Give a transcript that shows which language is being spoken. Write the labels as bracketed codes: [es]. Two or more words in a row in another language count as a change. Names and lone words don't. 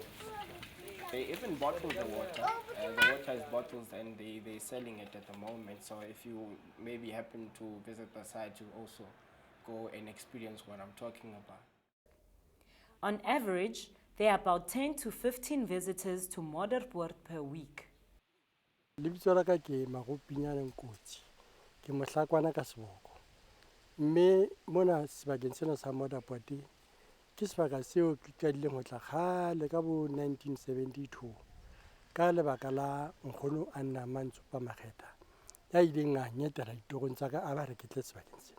[en] They even bottle the water. The water is bottled and they're selling it at the moment. So if you maybe happen to visit the site, you also go and experience what I'm talking about. On average, there are about 10 to 15 visitors to Modderpoort per week. [st] Lebitso la ka ke Magopinyane Nkotsi, ke mohlakwana ka seboko. Mme mona sebakeng sena sa Modderpoort ke sebaka seo ke qadileng ho tla kgale ka bo 1972 ka lebaka la nkgono Anna Mantsopa Makhetha ya ileng a nyetela ditorong tsa ka a ba re ke tle sebakeng sena.